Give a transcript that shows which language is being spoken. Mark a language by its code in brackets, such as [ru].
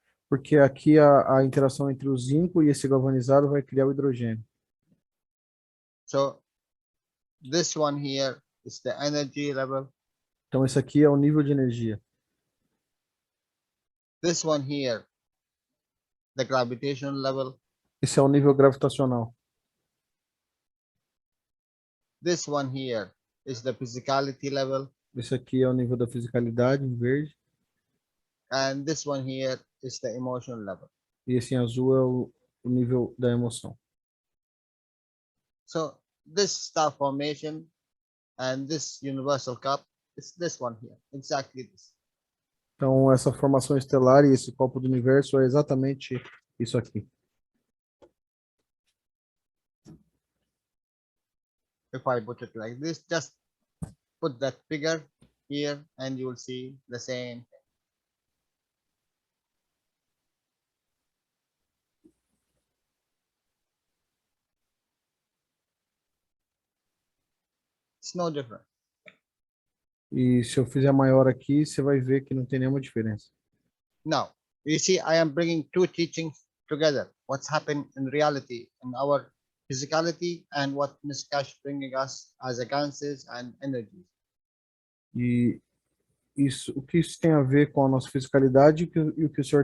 [pt] porque aqui a interação entre o zinco e esse galvanizado vai criar o hidrogênio. [en] so this one here is the energy level, [pt] Então esse aqui é o nível de energia. [en] this one here the gravitational level, [pt] Esse é o nível gravitacional. [en] this one here is the physicality level, [pt] Esse aqui é o nível da fisicalidade, em verde. [en] and this one here is the emotion level. [pt] E esse em azul é o nível da emoção. [en] So this star formation and this universal cup is this one here, exactly this. [pt] Então essa formação estelar e esse copo do universo é exatamente isso aqui. [en] If I put it like this, just put that figure here and you will see the same thing. It's no different. [pt] E se eu fizer maior aqui, você vai ver que não tem nenhuma diferença. [en] Now, you see, I am bringing two teachings together. What's happened in reality in our physicality and what Ms. Cash bringing us as a ganses and energies. [pt] E isso, o que isso tem a ver com a nossa fisicalidade e o que o Sr.